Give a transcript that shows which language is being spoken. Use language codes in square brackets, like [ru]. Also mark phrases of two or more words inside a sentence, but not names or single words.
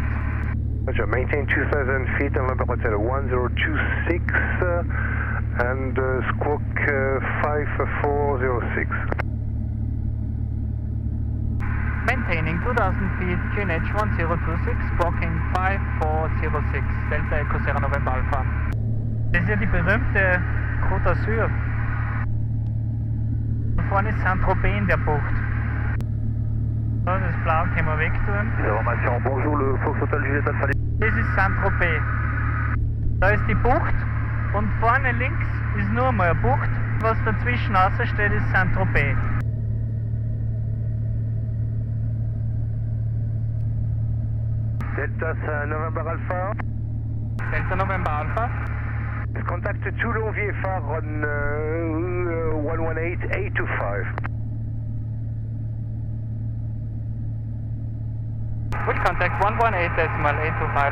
[en] Roger, maintain 2000 feet, November Hotel 1026 and squawk 5406. Maintaining 2000 feet, QNH 1026, squawking 5406, Delta Echo Sierra November Alpha. [de] Das ist ja die berühmte Côte d'Azur. Da vorne ist Saint-Tropez in der Bucht. So, das Blau können wir wegtun. [fr] Information, bonjour, le Fox Hotel Juliette Alpha. [de] Das ist Saint-Tropez. Da ist die Bucht und vorne links ist nur mal eine Bucht. Was dazwischen außer steht, ist Saint-Tropez. [en] Delta November Alpha. Delta November Alpha. Contact Toulon VFR on 118.825. We'll contact 118.825.